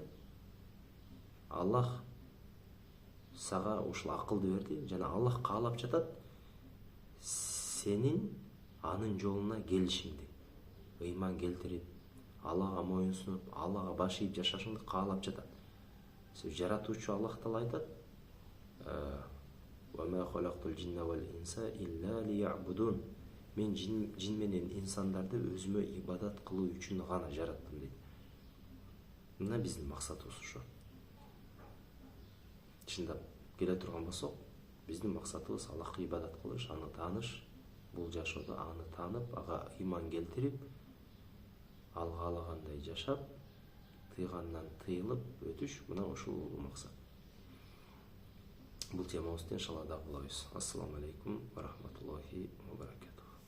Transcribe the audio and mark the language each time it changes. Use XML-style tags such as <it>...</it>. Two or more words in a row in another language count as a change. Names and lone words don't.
<ky>Аллах сага ушул акылды берди, жана Аллах каалап жатат сенин анын жолуна келишиңди, ыйман келтирип, Аллага моюнсунуп, Аллага баш ийип жашашыңды каалап жатат. Себеби жаратуучу Аллах Таала айтат:</ky> <ar>"وما خلقت الجن والإنس إلا ليعبدون."</ar> <ky>Мен жин менен инсандарды өзүмө ибадат кылуу үчүн гана жараттым дейт. Мына биздин максатыбыз ошо. Чындап келе турган болсок, биздин максатыбыз Аллахка ибадат кылыш, аны тааныш, бул жашоодо аны таанып, ага ыйман келтирип, ал каалагандай жашап, тыйгандан тыйылып өтүш, мына ушул максат. Бул темабызды иншалла дагы кылабыз.</ky> <ar>السلام عليكم ورحمة الله وبركاته.</ar>